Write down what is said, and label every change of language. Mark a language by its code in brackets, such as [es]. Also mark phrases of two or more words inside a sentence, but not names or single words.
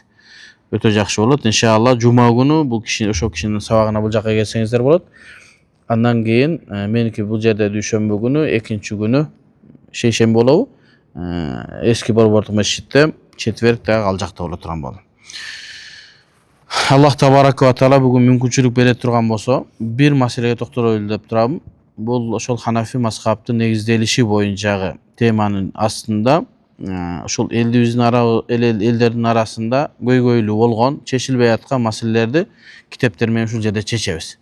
[ky] Өтө жакшы болот. Иншалла жума күнү бул киши, ошол кишинин сабагына бул жака келсеңиздер болот. Андан кийин меники бул жерде дүйшөмбү күнү, экинчи күнү шейшемби болобу? Эски Борбордук мешитте, четверг дагы ал жакта боло турган болду. [ar] الله تبارك وتعالى [ky] бүгүн мүмкүнчүлүк бере турган болсо, бир маселеге токтолойлу деп турам. Бул ошол Ханафи мазхабтын негизделиши боюнчагы теманын астында ошол элдердин арасында көйгөйлүү болгон, чечилбей аткан маселелерди китептер менен ушул жерде чечебиз.